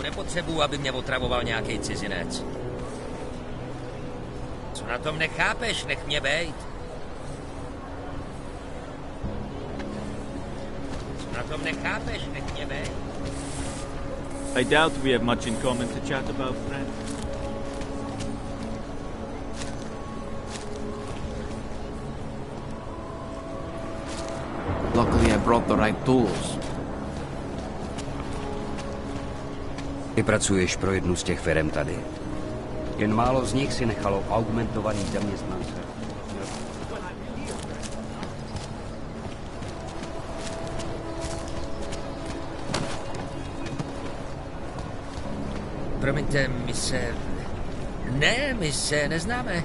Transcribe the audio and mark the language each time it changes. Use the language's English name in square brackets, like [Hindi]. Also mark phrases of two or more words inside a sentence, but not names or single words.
[Czech] Nepotřebuji, aby mě otravoval nějaký cizinec. Co na tom nechápeš? Nech mě bejt. Co na tom nechápeš? Nech mě bejt. [English] I doubt we have much in common to chat about, friend. Luckily, I brought the right tools. [Czech] Ty pracuješ pro jednu z těch firem tady. Jen málo z nich si nechalo augmentovaný zaměstnance. Promiňte, my se neznáme.